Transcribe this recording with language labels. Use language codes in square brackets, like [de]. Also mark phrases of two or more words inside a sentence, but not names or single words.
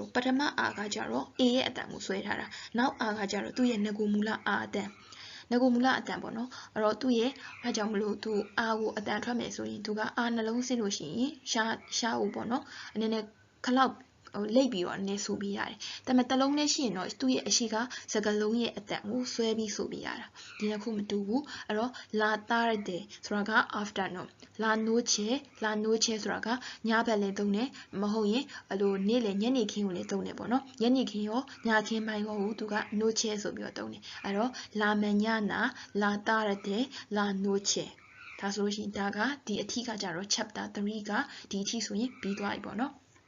[my] ပထမ a ကကြတော့ a ရဲ့အတန်ကိုဆွဲထားတာနောက် a ကကြတော့သူ့ရဲ့ငကိုမူလ a အတန်ပေါ့နော်အဲ့တော့သူ့ရဲ့ဘာကြောင့်မလို့သူ a ကိုအတ န်ထွက်မယ်ဆိုရင်သူက a နှလုံးဆင့်လို့ရှိရင်ရှာကိုပေါ့နော်အနေနဲ့ခလောက်လိပ်ပြီးတော့နည်းဆိုပြီးရတယ် ဒါပေမဲ့တစ်လုံးနဲ့ရှိရင်တော့သူ့ရဲ့အရှိကစကားလုံးရဲ့အတန်ကိုဆွဲပြီးဆိုပြီးရတာဒီနှစ်ခုမတူဘူးအဲ့တော့ [es] la tarde [my] ဆိုတာက afternoon [es] la noche [my] ဆိုတာကညဘက်လည်းသုံးတယ်မဟုတ်ရင်အဲ့လိုနေ့လယ်ညနေခင်းကိုလည်းသုံးတယ်ပေါ့နော်ညနေခင်းရောညခင်းပိုင်းရောသူက noche ဆိုပြီးတော့သုံးတယ်အဲ့တော့ [es] la mañana la tarde la noche [my] ဒါဆိုလို့ရှိရင်ဒါကဒီအထိကကြတော့ chapter 3ကဒီအထိဆိုရင်ပြီးသွားပြီပေါ့နော်